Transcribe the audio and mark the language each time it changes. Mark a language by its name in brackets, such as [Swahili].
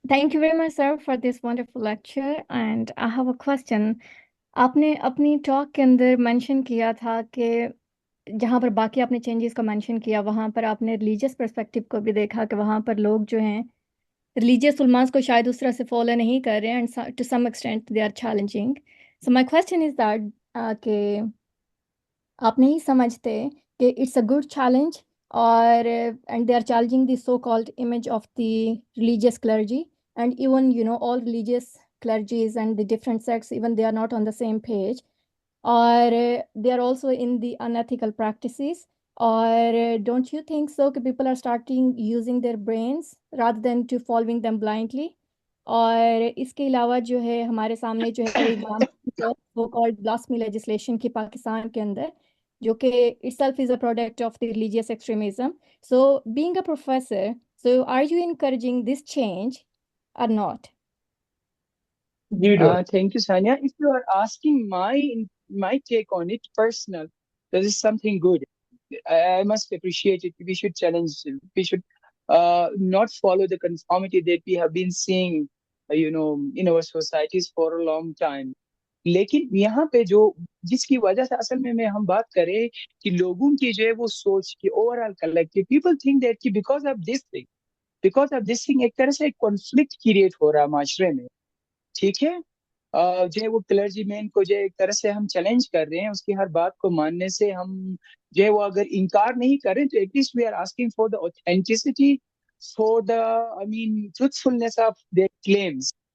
[English] Thank you very much, sir, for this wonderful lecture. And I have a question. [Urdu] آپ نے اپنی talk کے اندر mention کیا تھا کہ جہاں پر باقی آپ نے چینجز کا مینشن کیا وہاں پر آپ نے ریلیجیس پرسپیکٹیو کو بھی دیکھا کہ وہاں پر لوگ جو ہیں ریلیجیس علماز کو شاید اس طرح سے فالو نہیں کر رہے ہیں and to some extent they are challenging. [English] so my question is that [Urdu] کہ آپ نہیں سمجھتے کہ [English] It's a good challenge اور and they are challenging the so called image of the religious clergy and even all religious clergies and the different sects, even they are not on the same page, or they are also in the unethical practices, or don't you think so that people are starting using their brains rather than to following them blindly? [Urdu] اور اس کے علاوہ جو ہے ہمارے سامنے جو ہے کوئی ایگزامپل وہ کالڈ بلاسفیمی لیجسلیشن کی پاکستان کے اندر جو کہ [English] itself is a product of the religious extremism. So being a professor, so are you encouraging this change or not? [Urdu] جی doctor. [English] Thank you, Sanya. If you are asking my take on it personal, this is something good. I must appreciate it. We should challenge. We should not follow the conformity that we have been seeing, in our societies for a long time. [Urdu] لیکن یہاں پہ جس کی وجہ سے اصل میں ہم بات کریں کہ لوگوں کی جو ہے وہ سوچ کی over all [English] collective people think that کہ because of this thing [Urdu] ایک طرح سے ایک کانفلکٹ کریٹ ہو رہا ہے معاشرے میں. ٹھیک ہے، جو ہے وہ کلرجی مین کو جو ایک طرح سے ہم چیلنج کر رہے ہیں، اس کی ہر بات کو ماننے سے ہم جو ہے وہ اگر انکار نہیں کر رہے تو [English] At least we are asking for the authenticity, for the truthfulness of their claims.